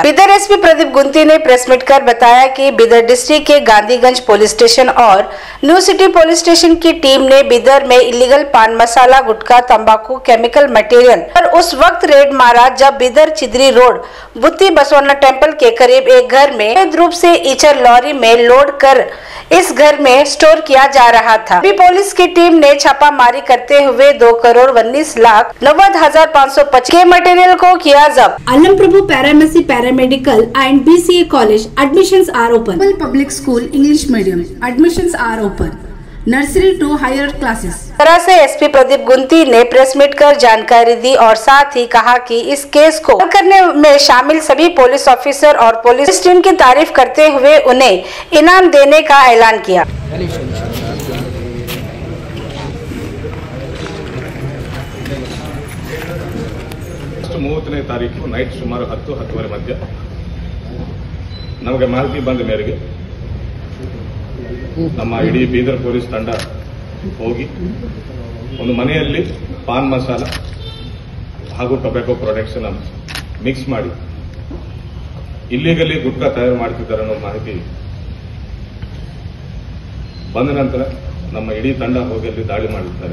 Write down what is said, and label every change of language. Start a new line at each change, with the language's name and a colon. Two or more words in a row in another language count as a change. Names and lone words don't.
Hindi: बीदर एसपी प्रदीप गुंती ने
English: press meet
Hindi: कर बताया कि बीदर डिस्ट्रिक्ट के गांधीगंज पुलिस स्टेशन और न्यू सिटी पुलिस स्टेशन की टीम ने बीदर में इलीगल पान मसाला, गुटखा, तंबाकू,
English: chemical material
Hindi: पर उस वक्त रेड मारा जब बीदर चिदरी रोड बुत्ती बसवन्ना टेम्पल के करीब एक घर में अवैध रूप से ईचर लॉरी में लोड कर इस घर में स्टोर किया जा रहा था। अभी पुलिस की टीम ने छापामारी करते हुए 2,19,90,525 के मटेरियल को किया जब्त।
English: Alam Prabhu Paramedic Paramedical and BCA College admissions are open. Public School English Medium admissions are open. Nursery to higher classes.
Hindi: तरह से एसपी प्रदीप गुंती ने
English: press meet
Hindi: कर जानकारी दी और साथ ही कहा कि इस केस को हल करने में शामिल सभी
English: police officer
Hindi: और
English: police team
Hindi: की तारीफ करते हुए उन्हें इनाम देने का ऐलान किया।
Kannada: 30ನೇ ತಾರೀಕು ನೈಟ್ ಸುಮಾರು 10-10:30 ಮಧ್ಯ ನಮಗೆ ಮಾಹಿತಿ ಬಂದ ಮೇರೆಗೆ ನಮ್ಮ ಇಡೀ ಬೀದರ್ ಪೊಲೀಸ್ ತಂಡ ಹೋಗಿ ಒಂದು ಮನೆಯಲ್ಲಿ ಪಾನ್ ಮಸಾಲ ಹಾಗೂ
English: tobacco products
Kannada: ಅನ್ನು ಮಿಕ್ಸ್ ಮಾಡಿ ಇಲ್ಲಿಗಲಿ ಗುಟ್ಕಾ ತಯಾರು ಮಾಡ್ತಿದ್ದಾರೆ ಅನ್ನೋ ಮಾಹಿತಿ ಬಂದ ನಂತರ ನಮ್ಮ ಇಡೀ ತಂಡ ಹೋಗಿ ಅಲ್ಲಿ ದಾಳಿ ಮಾಡಿದ್ದಾರೆ.